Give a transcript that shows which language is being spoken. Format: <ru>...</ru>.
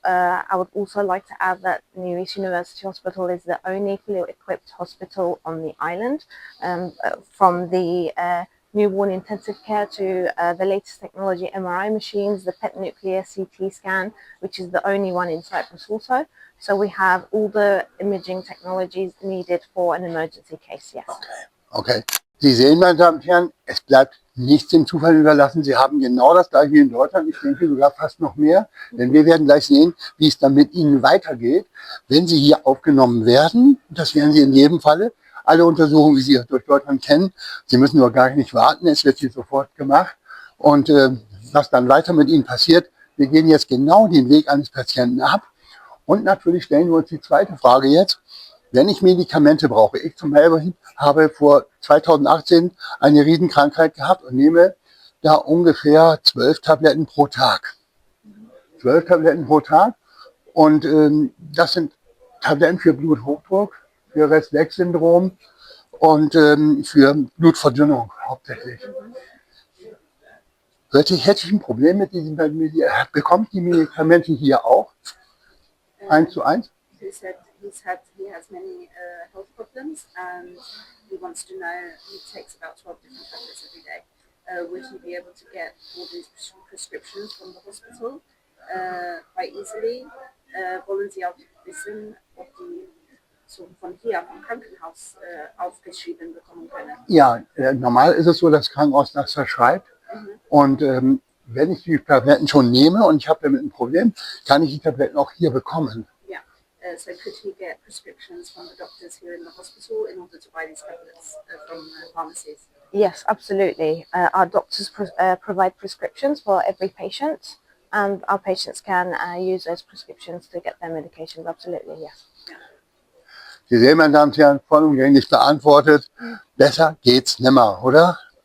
<en>I would also like to add that New East University Hospital is the only fully equipped hospital on the island, from the newborn intensive care to the latest technology MRI machines, the PET nuclear CT scan, which is the only one in Cyprus also. So we have all the imaging technologies needed for an emergency case, yes. Okay.</en> <de>Sie sehen, meine Damen und Herren, es bleibt nichts dem Zufall überlassen. Sie haben genau das gleiche wie in Deutschland. Ich denke sogar fast noch mehr. Denn wir werden gleich sehen, wie es dann mit Ihnen weitergeht, wenn Sie hier aufgenommen werden. Das werden Sie in jedem Falle. Alle Untersuchungen, wie Sie es durch Deutschland kennen. Sie müssen nur gar nicht warten. Es wird hier sofort gemacht. Und was dann weiter mit Ihnen passiert, wir gehen jetzt genau den Weg eines Patienten ab. Und natürlich stellen wir uns die zweite Frage jetzt. Wenn ich Medikamente brauche, ich zum Beispiel habe vor 2018 eine Riesenkrankheit gehabt und nehme da ungefähr 12 Tabletten pro Tag. 12 Tabletten pro Tag und das sind Tabletten für Bluthochdruck, für Rest-Lex-Syndrom und für Blutverdünnung hauptsächlich. Hätte ich ein Problem mit diesen Medikamenten? Bekommt die Medikamente hier auch? 1:1?</de> <en>He has many health problems and he wants to know, he takes about 12 different tablets every day. Would he be able to get all these prescriptions from the hospital quite easily?</en> <de>Wollen Sie auch wissen, ob die so von hier vom Krankenhaus aufgeschrieben bekommen können? Ja, normal ist es so, dass das Krankenhaus das verschreibt. Und wenn ich die Tabletten schon nehme und ich habe damit ein Problem, kann ich die Tabletten auch hier bekommen.</de> <en>So could he get prescriptions from the doctors here in the hospital in order to buy these tablets from pharmacies? Yes, absolutely. Our doctors provide prescriptions for every patient, and our patients can use those prescriptions to get their medications. Absolutely, yes.</en> <de>Sie sehen, meine Damen und Herren, vollumgänglich beantwortet. Besser geht's nimmer, oder?</de>